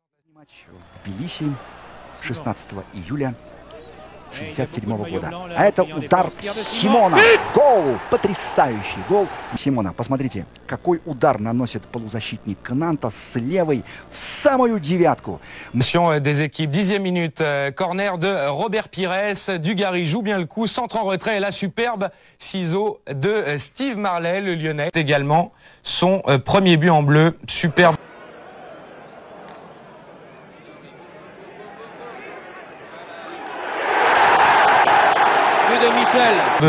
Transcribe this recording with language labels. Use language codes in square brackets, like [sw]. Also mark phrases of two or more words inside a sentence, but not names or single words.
[ru] Матч в Тбилиси 16 июля 1967 года. А это удар Симона. Гол! Потрясающий гол Симона. Посмотрите, какой удар наносит полузащитник Нанта с левой в самую девятку. [fr] Des équipes, 10e minute, corner de Robert Pires. Dugarry joue bien le coup, centre en retrait et la superbe ciseau de Steve Marley, le Lyonnais. Également son premier but en bleu, superbe. De Michel.